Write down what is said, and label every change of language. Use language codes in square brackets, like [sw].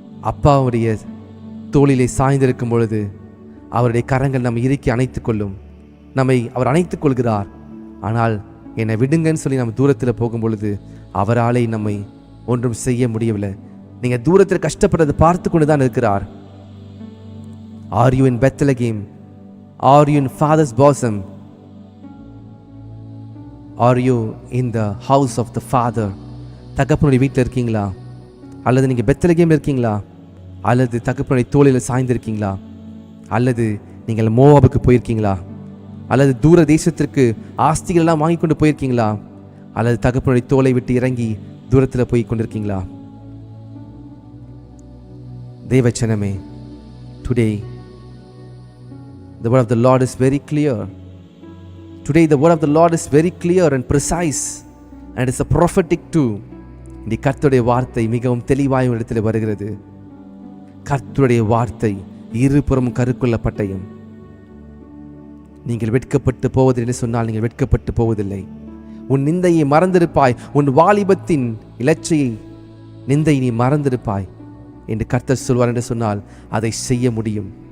[ta] அப்பாவுடைய தோளிலே சாய்ந்திருக்கும் பொழுது அவருடைய கரங்கள் நம்மை இறுக்கி அணைத்துக் கொள்ளும். நம்மை அவர் அணைத்துக் கொள்கிறார். ஆனால் என்னை விடுங்கன்னு சொல்லி நம்ம தூரத்தில் போகும் பொழுது அவராலே நம்மை ஒன்றும் செய்ய முடியவில்லை. நீங்கள் தூரத்தில் கஷ்டப்படுறதை பார்த்து கொண்டு தான் இருக்கிறார். [en] Are you in Bethlehem? Are you in Father's bosom? Are you in the house of the Father? [ta] தகப்பனுடைய வீட்டில் இருக்கீங்களா? அல்லது நீங்கள் பெத்லகேம்ல இருக்கீங்களா? அல்லது தகப்பனுடைய தோளில் சாய்ந்திருக்கீங்களா? அல்லது நீங்கள் மோவாபுக்கு போயிருக்கீங்களா? அல்லது தூர தேசத்திற்கு ஆஸ்திகள் எல்லாம் வாங்கி கொண்டு போயிருக்கீங்களா? அல்லது தகப்பனுடைய தோலை விட்டு இறங்கி தூரத்தில் போய் கொண்டிருக்கீங்களா? தேவச்சனமே, [en] today the word of the Lord is very clear. Today the word of the Lord is very clear and precise, and it's a prophetic too. [ta] இந்த கர்த்தருடைய வார்த்தை மிகவும் தெளிவாய் இடத்துல வருகிறது. கர்த்தருடைய வார்த்தை இருபுறமும் கருக்குள்ள பட்டயம். நீங்கள் வெட்கப்பட்டு போவதில்லை என்று சொன்னால் நீங்கள் வெட்கப்பட்டு போவதில்லை. உன் நிந்தையை மறந்திருப்பாய், உன் வாலிபத்தின் இலச்சையை நிந்தை நீ மறந்திருப்பாய் என்று கர்த்தர் சொல்வார் என்று சொன்னால் அதை செய்ய முடியும்.